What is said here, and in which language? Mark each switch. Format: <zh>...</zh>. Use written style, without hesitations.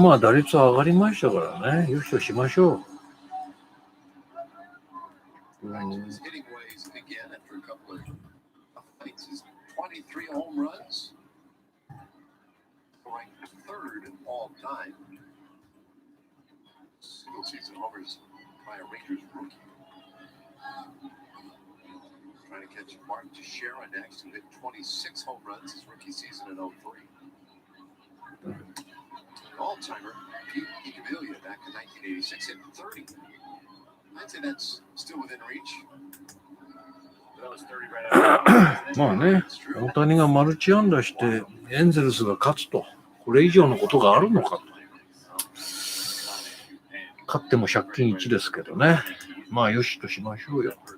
<ja>まあ打率上がりましたからね、よしとしましょう。</ja> <en>His hitting ways again after a couple of fights. His 23 home runs, ranked third all time. Single season homers by a Rangers rookie. Trying to catch Mark Teixeira next, who hit 26 home runs his rookie season in 03. All-timer Pete Icavilla back in 1986 hit 30. I'd say that's still within reach. That was 30 right after.</en> <ja>まあね、大谷がマルチ安打してエンゼルスが勝つと、これ以上のことがあるのかと。勝っても借金1ですけどね。まあよしとしましょうよ。</ja>